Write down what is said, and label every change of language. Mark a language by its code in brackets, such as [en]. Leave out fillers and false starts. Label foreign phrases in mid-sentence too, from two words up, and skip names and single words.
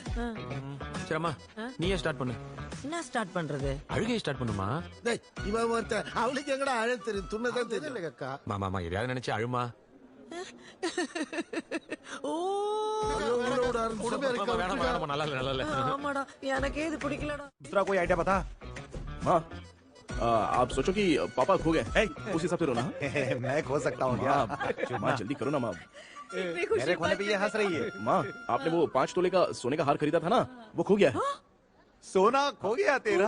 [ta] சரிம்மா, நீயே ஸ்டார்ட் பண்ணு. என்ன ஸ்டார்ட் பண்றது? அழுகையை ஸ்டார்ட் பண்ணுமா? டேய் இவன் ஒருத்த அவளுக்கு எங்கடா அழ தெரியும்? துண்ணதான் தெரியல அக்கா. மாமா எதையாவது நினைச்சு அழுமா. ஓ நல்லா இல்ல. ஆமாடா, எனக்கு இது பிடிக்கலடா. [hi] दूसरा कोई आइडिया बता। माँ, आप सोचो कि पापा खो गए, उस हिसाब से रोना। मैं खो सकता हूँ क्या? माँ जल्दी करो ना माँ। मेरे खोने पे ये हंस रही है। माँ, आपने वो 5 तोले का सोने का हार खरीदा था ना, वो खो गया है। सोना खो गया तेरा?